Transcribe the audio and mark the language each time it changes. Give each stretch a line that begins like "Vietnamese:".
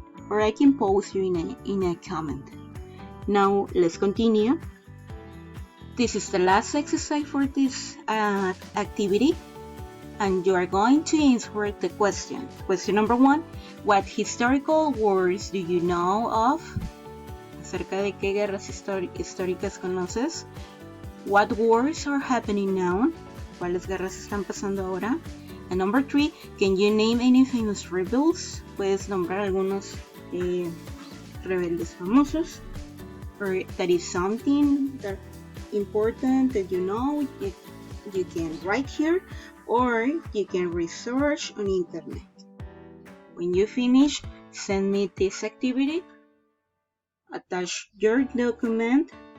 English: or I can post you in a comment. Now let's continue. This is the last exercise for this activity, and you are going to answer the question. Question number 1, what historical wars do you know of?
Spanish: ¿Acerca de qué guerras históricas conoces?
English: What wars are happening now?
Spanish: ¿Cuáles guerras están pasando ahora?
English: And number 3, can you name any famous rebels?
Spanish: ¿Puedes nombrar algunos rebeldes famosos?
English: Or that is something that important that you know, you can write here, or you can research on internet. When you finish, send me this activity, attach your document.